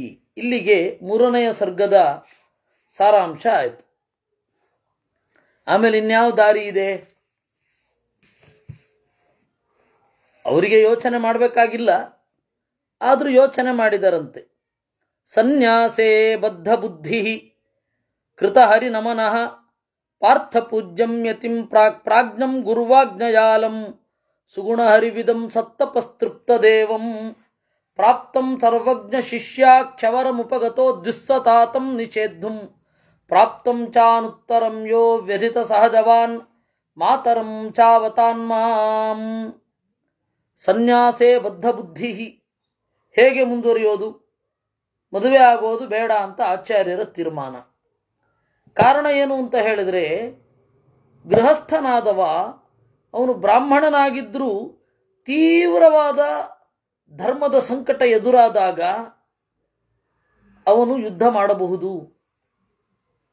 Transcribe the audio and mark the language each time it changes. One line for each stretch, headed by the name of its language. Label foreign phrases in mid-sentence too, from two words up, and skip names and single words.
Kannada: ಇಲ್ಲಿಗೆ 3ನೆಯ ಸರ್ಗದ ಸಾರಾಂಶ ಆಯಿತು. ಆಮೇಲೆ ಇನ್ಯಾವ ದಾರಿ ಇದೆ? ಅವರಿಗೆ ಯೋಚನೆ ಮಾಡಬೇಕಾಗಿಲ್ಲ, ಆದರೂ ಯೋಚನೆ ಮಾಡಿದರಂತೆ.
Sanskrit: ಸನ್ಯಾಸೇ ಬದ್ಧ ಬುದ್ಧಿ ಕೃತ ಹರಿ ನಮನಃ ಪಾರ್ಥ ಪೂಜ್ಯಂ ಯತಿಂ ಪ್ರಾಜ್ಞಂ ಗುರುವಾಜ್ಞಯಾಲಂ ಸುಗುಣ ಹರಿವಿದಂ ಸತ್ತಪಸ್ತೃಪ್ತ ದೇವಂ ಪ್ರಾಪ್ತಂ ಸರ್ವಜ್ಞ ಶಿಷ್ಯಾಖ್ಯವರಮುಪಗತೋ ದುಸ್ಸತಾತಂ ನಿಷೇದ್ಧುಂ ಪ್ರಾಪ್ತಂ ಚಾನುತ್ತರಂ ಯೋ ವ್ಯಧಿತ ಸಹಜವಾನ್ ಮಾತರಂ ಚಾವತಾನ್ಮಾಂ. ಸನ್ಯಾಸೇ ಬದ್ಧ ಬುದ್ಧಿ.
Kannada: ಹೇಗೆ ಮುಂದುವರಿಯೋದು? ಮದುವೆ ಆಗೋದು ಬೇಡ ಅಂತ ಆಚಾರ್ಯರ ತೀರ್ಮಾನ. ಕಾರಣ ಏನು ಅಂತ ಹೇಳಿದ್ರೆ, ಗೃಹಸ್ಥನಾದವ ಅವನು ಬ್ರಾಹ್ಮಣನಾಗಿದ್ದರೂ ತೀವ್ರವಾದ ಧರ್ಮದ ಸಂಕಟ ಎದುರಾದಾಗ ಅವನು ಯುದ್ಧ ಮಾಡಬಹುದು.